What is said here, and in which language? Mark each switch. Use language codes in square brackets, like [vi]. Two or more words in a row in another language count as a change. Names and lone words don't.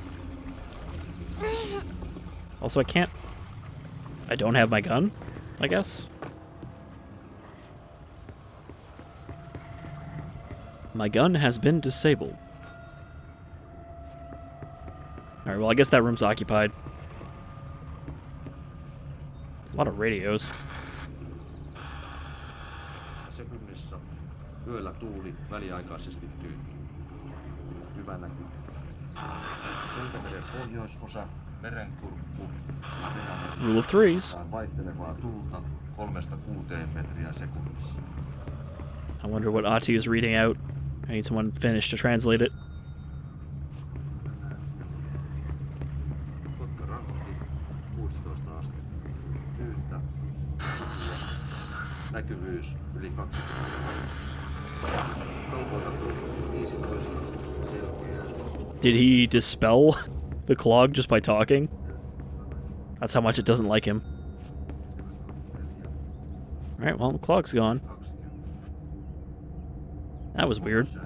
[en] Also, I don't have my gun, I guess. My gun has been disabled. Alright, well, I guess that room's occupied. A lot of radios. [fi] Sekunnissa yöllä tuuli väliaikaisesti tyynni. Hyvä näky. Selkämeren pohjoisosa, merenkurkku. [en] Rule of threes. [fi] Vaihtelevaa tuulta 3–6 metriä sekunnissa. [en] I wonder what Ahti is reading out. I need someone Finnish to translate it. [fi] Näkyvyys yli 20. [en] Did he dispel the clog just by talking? That's how much it doesn't like him. Alright, well, the clog's gone. That was weird.